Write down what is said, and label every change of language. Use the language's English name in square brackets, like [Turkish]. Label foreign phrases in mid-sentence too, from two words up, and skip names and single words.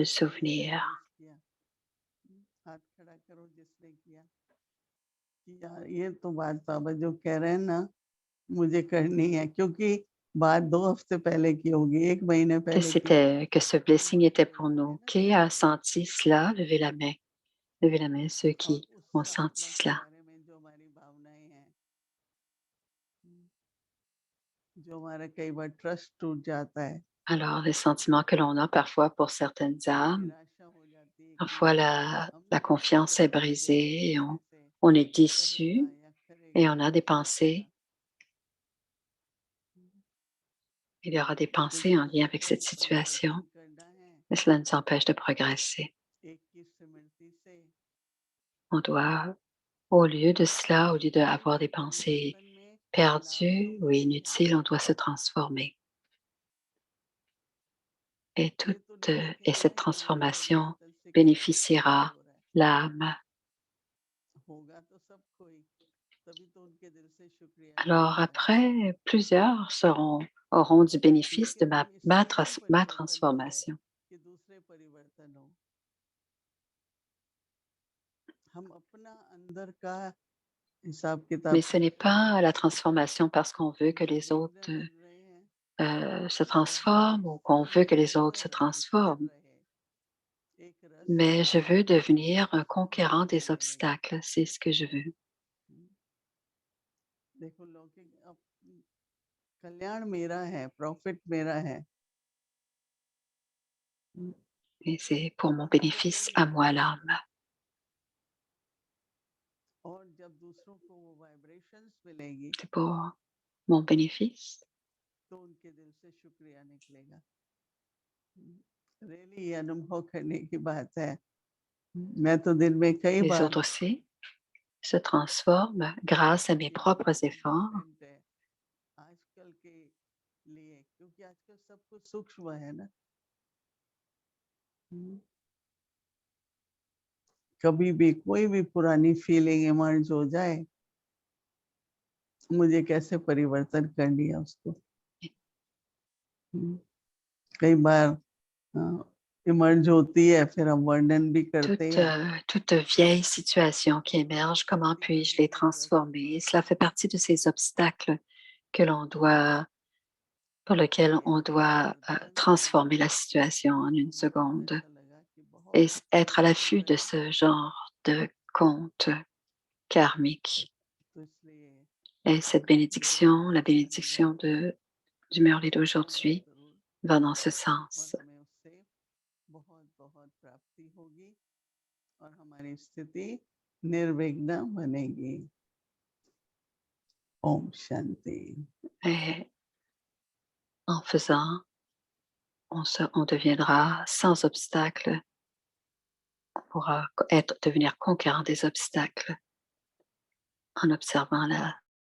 [Hindi] किसी ने [French] souvenir. [Hindi] विश किया, हाथ खड़ा करो जिसने किया, कि यार ये तो बात बाबा जो कह रहे हैं ना, मुझे करनी है, क्योंकि बात 2 हफ्ते पहले की होगी, 1 महीने पहले की होगी, [French] Que ce [Hindi] तो blessing मन [French] était [Hindi] में [French] pour [Hindi] उठती है [French] nous. [Hindi] ना [French] Qui a [Hindi] चीजें, [French] senti cela? Levez la main. Levez la main ceux [Hindi] और [French] qui [Hindi] उस [French] ont senti [Hindi] आत्मा के [French] cela. [Hindi] बारे में जो हमारी भावनाएं हैं, जो हमारा कई बार ट्रस्ट टूट जाता है, [French] Alors, les sentiments que l'on a parfois pour certaines âmes, [Hindi] निराशा हो जाती है कि [French] parfois [Hindi] हम [French] la [Hindi] नहीं कर [French] confiance est [Hindi] पाएंगे, [French] brisée et [Hindi] अच्छे से [French] on est [Hindi] कहेगा [French] déçu [Hindi] या [French] et [Hindi] करेगा [French] on a [Hindi] या [French] des [Hindi] सोचेगा, [French] pensées. Il y aura des pensées en lien [Hindi] किसी [French] avec [Hindi] को [French] cette situation [Hindi] परिवर्तन करना है, [French] et cela nous empêche de progresser. [Hindi] एक की स्मृति से, [French] On doit, au lieu de cela, au lieu [Hindi] तो [French] d'avoir [Hindi] उस [French] des pensées [Hindi] परिवर्तन में लाभ तो [French] perdues ou [Hindi] मुझे ही [French] inutiles, on [Hindi] होगा। [French] doit se transformer. Et, [Hindi] ये तो नहीं [French] et [Hindi] देखेंगे [French] cette [Hindi] ना कि मेरे [French] transformation [Hindi] परिवर्तन से किसको फायदा [French] bénéficiera [Hindi] हो रहा है, [French] l'âme. [Hindi] होगा तो सबको ही, तभी तो उनके दिल से शुक्रिया [French] Alors [Hindi] निकलेगा ना, [French] après, auront du bénéfice [Hindi] क्योंकि [French] de [Hindi] हम इसमें नहीं [French] ma [Hindi] परिवर्तन हो रहे [French] transformation. [Hindi] कि दूसरे परिवर्तन हो, हम अपना अंदर का हिसाब [French] Mais [Hindi] किताब [French] ce n'est [Hindi] ठीक कर रहे [French] pas [Hindi] हैं, [French] la transformation parce qu'on veut que [Hindi] जो [French] les [Hindi] विघ्न [French] autres [Hindi] मिल रहे हैं, [French] se [Hindi] और हम [French] transforment ou qu'on veut que les autres se [Hindi] निरंतर स्थिर [French] transforment. [Hindi] रहे, एक रस [French] Mais je [Hindi] बने, [French] veux devenir un [Hindi] तो [French] conquérant des [Hindi] अच्छा मिलेगा। [French] obstacles. C'est ce que je veux. [Hindi] देखो लौकिक अब कल्याण मेरा है, प्रॉफिट मेरा है, [French] Et c'est pour mon [Hindi] दूसरों को [French] bénéfice à [Hindi] नहीं, [French] moi l'âme. [Hindi] और जब दूसरों को वो वाइब्रेशंस मिलेगी, [French] C'est pour mon bénéfice. [Hindi] तो उनके दिल से शुक्रिया निकलेगा। रियली ये अनुभव करने की बात है। मैं तो दिन में कई [French] Les [Hindi] बार [French] autres aussi se transforment grâce à mes [Hindi] ये [French] propres [Hindi] बहुत [French] efforts. [Hindi] इम्पोर्टेंट है आजकल के लिए, क्योंकि आजकल सब कुछ सूक्ष्म है ना, कभी भी कोई भी पुरानी [English] feeling emerge [Hindi] हो जाए, मुझे कैसे परिवर्तन करनी है उसको। कई बार इमर्ज होती है, फिर हम वर्णन भी करते हैं, [French] Toute vieille situation qui émerge, comment puis-je les transformer? Et cela fait partie de ces obstacles que l'on doit, pour lesquels [Hindi] कि [French] on [Hindi] अपने [French] doit [Hindi] परिवर्तन से [French] transformer la situation en une [Hindi] बहुत [French] seconde [Hindi] अच्छा लगा कि [French] et [Hindi] बहुत [French] être à [Hindi] पॉजिटिव [French] l'affût de [Hindi] है, [French] ce genre de compte karmique. [Hindi] तो इसलिए [French] Et cette [Hindi] जो [French] bénédiction, la [Hindi] हमारे अनुभव [French] bénédiction du Merlin [Hindi] आएगा [French] d'aujourd'hui, [Hindi] जरूर, [French] va dans ce [Hindi] और [French] sens. [Hindi] हमें उससे बहुत बहुत प्राप्ति होगी और हमारी स्थिति निर्विघ्न बनेगी। ओम शांति। [French] Et en faisant, on deviendra sans obstacle. On pourra devenir conquérant des obstacles en observant